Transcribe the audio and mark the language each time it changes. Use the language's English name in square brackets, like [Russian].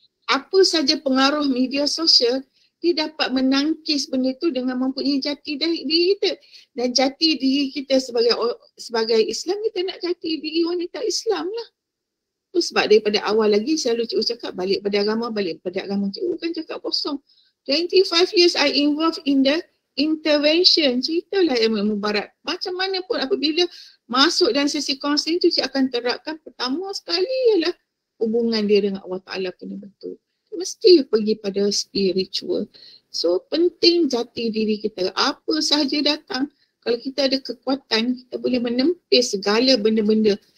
[Malay] Apa saja pengaruh media sosial, dia dapat menangkis benda tu dengan mempunyai jati diri kita. Dan jati diri kita sebagai Islam, kita nak jati diri wanita Islam lah. Tu sebab daripada awal lagi selalu cikgu cakap balik pada agama. Cikgu kan cakap kosong. [English] 25 years I involved in the intervention. [Malay] Ceritalah ilmu Mubarak. Macam mana pun apabila masuk dalam sesi kaunseling tu, cik akan terapkan pertama sekali ialah hubungan dia dengan Allah Ta'ala kena betul. Mesti pergi pada spiritual. So penting jati diri kita. Apa sahaja datang, kalau kita ada kekuatan, kita boleh menempis segala benda-benda.